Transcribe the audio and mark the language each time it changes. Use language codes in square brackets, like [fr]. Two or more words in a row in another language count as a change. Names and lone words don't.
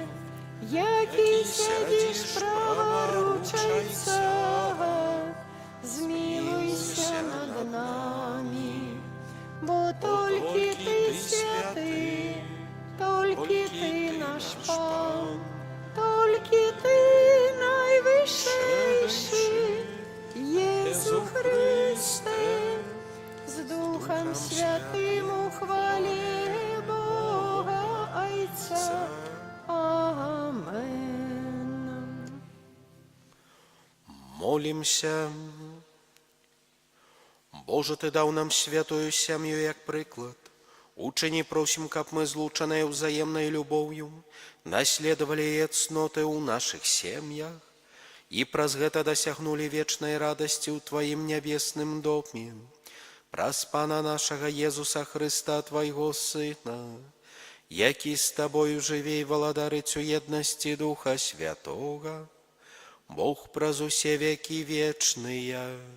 [uk] які сидиш праворуч Отця, змилуйся над нами, бо тільки ти святий, тільки ти наш Пан, тільки ти найвищий, Єсу Христе, з Духом Святим у хвалі Бога Отця. Амен. [be] Молімся. Боже, Ти дав нам святую сям'ю як приклад. Учені просим, каб мы, злучанные [ru] взаимной любовью, [be] наследовали яе цноты ў наших сем'ях і праз гэта дасягнули вечнай радасці ў Твоим небесным доме. Праз Пана нашага Езуса Христа, Твайго Сына, які з Тобою жыве і валадарыць у еднасці Духа Святога, Бог праз усе векі вечныя.